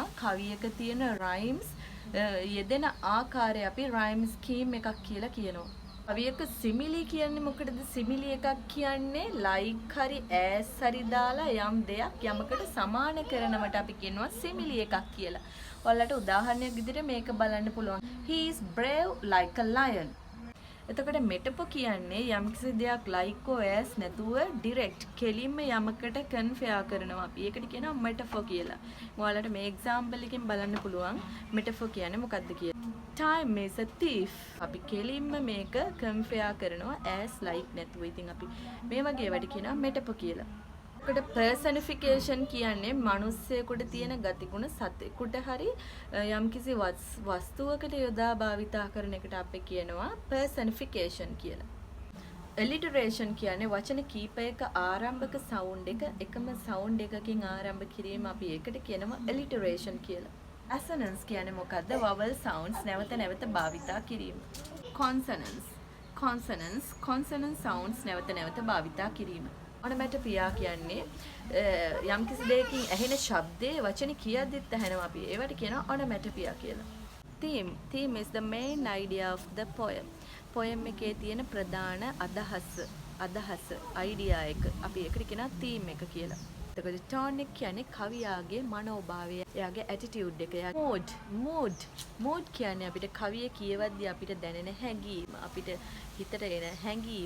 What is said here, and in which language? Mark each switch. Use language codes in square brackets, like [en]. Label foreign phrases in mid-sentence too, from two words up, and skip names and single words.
[si] කවියක තියෙන rhymes යෙදෙන ආකාරය අපි [en] rhyme scheme [si] එකක් කියලා කියනවා. කවියක simile කියන්නේ මොකටද? simile එකක් කියන්නේ like හරි as හරි දාලා යම් දෙයක් යමකට සමාන කරනවට අපි කියනවා simile එකක් කියලා. ඔයාලට උදාහරණයක් විදිහට මේක බලන්න පුළුවන්. [en] He is brave like a lion. [si] එතකොට metaphor කියන්නේ යම්කිසි දෙයක් [en] like or as [si] නැතුව direct කෙලින්ම යමකට convey කරනවා. අපි ඒකට කියනවා metaphor කියලා. ඔයාලට මේ example එකෙන් බලන්න පුළුවන් metaphor කියන්නේ මොකක්ද කියලා. [en] Time is a thief. [si] අපි කෙලින්ම මේක convey කරනවා [en] as like [si] නැතුව. ඉතින් අපි මේ වගේ වැඩ කියනවා metaphor කියලා. එතකොට personification කියන්නේ මිනිස්සෙකුට තියෙන ගතිගුණ සතෙකුට හරි යම්කිසි වස්තුවකට යොදා භාවිතා කරන එකට අපි කියනවා personification කියලා. alliteration කියන්නේ වචන කීපයක ආරම්භක sound එක එකම sound එකකින් ආරම්භ කිරීම අපි ඒකට කියනවා alliteration කියලා. assonance කියන්නේ මොකද්ද? [en] vowel sounds [si] නැවත නැවත භාවිතා කිරීම. [en] consonant sounds [si] නැවත නැවත භාවිතා කිරීම. onomatopoeia කියන්නේ යම්කිසි දෙයකින් ඇහෙන ශබ්දයේ වචන කියද්දිත් ඇහෙනවා අපි. ඒවට කියනවා onomatopoeia කියලා. [en] Theme is the main idea of the poem. [si] poem එකේ තියෙන ප්‍රධාන අදහස idea එක. අපි ඒකට කියනවා theme එක කියලා. එතකොට tone එක කියන්නේ කවියාගේ මනෝභාවය, එයාගේ attitude එක, mood කියන්නේ අපිට කවිය කියවද්දී අපිට දැනෙන හැඟීම, අපිට හිතට එන හැඟීම.